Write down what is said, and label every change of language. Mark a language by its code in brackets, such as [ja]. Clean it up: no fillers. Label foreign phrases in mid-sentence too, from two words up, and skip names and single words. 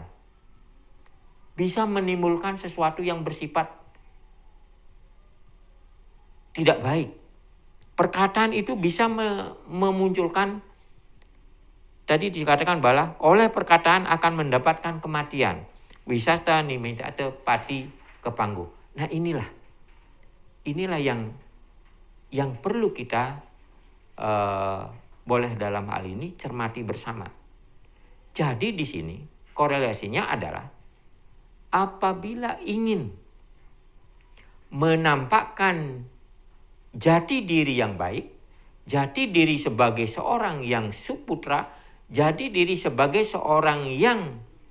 [id] Bisa menimbulkan sesuatu yang bersifat tidak baik. Perkataan itu bisa memunculkan, tadi dikatakan bahwa oleh perkataan akan mendapatkan kematian. [kaw] Wisasta nimitante pati kapanggu. [id] Nah inilah yang perlu kita boleh dalam hal ini cermati bersama. Jadi di sini korelasinya adalah apabila ingin menampakkan jati diri yang baik, jati diri sebagai seorang yang suputra, jati diri sebagai seorang yang